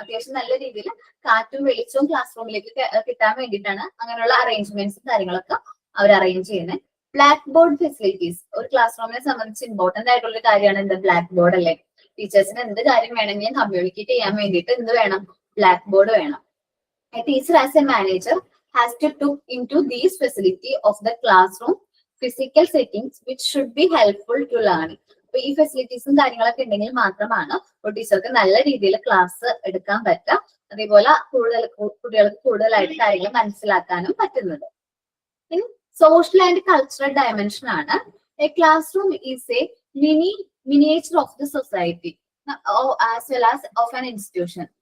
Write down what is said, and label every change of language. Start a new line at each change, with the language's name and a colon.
Malayalam: അത്യാവശ്യം നല്ല രീതിയിൽ കാറ്റും വെളിച്ചവും ക്ലാസ് റൂമിലേക്ക് കിട്ടാൻ വേണ്ടിയിട്ടാണ് അങ്ങനെയുള്ള അറേഞ്ച്മെന്റ്സും കാര്യങ്ങളൊക്കെ അവർ അറേഞ്ച് ചെയ്യുന്നത്. ബ്ലാക്ക് ബോർഡ് ഫെസിലിറ്റീസ് ഒരു ക്ലാസ് റൂമിനെ സംബന്ധിച്ച് ഇമ്പോർട്ടന്റ് ആയിട്ടുള്ള ഒരു കാര്യമാണ് എന്ത്? ബ്ലാക്ക് ബോർഡ് അല്ലേ. ടീച്ചേഴ്സിന് എന്ത് കാര്യം വേണമെങ്കിലും കമ്മ്യൂണിക്കേറ്റ് ചെയ്യാൻ വേണ്ടിയിട്ട് എന്ത് വേണം? ബ്ലാക്ക് ബോർഡ് വേണം.
English: Teacher as a manager has to look into these facility of the classroom physical settings which should be helpful to learning.
Malayalam: അപ്പൊ ഈ ഫെസിലിറ്റീസും കാര്യങ്ങളൊക്കെ ഉണ്ടെങ്കിൽ മാത്രമാണ് ഒരു ടീച്ചർക്ക് നല്ല രീതിയിൽ ക്ലാസ് എടുക്കാൻ പറ്റുക. അതേപോലെ കുട്ടികൾക്ക് കൂടുതലായിട്ട് കാര്യങ്ങൾ മനസ്സിലാക്കാനും പറ്റുന്നത്. ഇനി സോഷ്യൽ ആൻഡ് കൾച്ചറൽ ഡയമെൻഷൻ ആണ്.
English: A classroom is a miniature of the society as well as of an institution.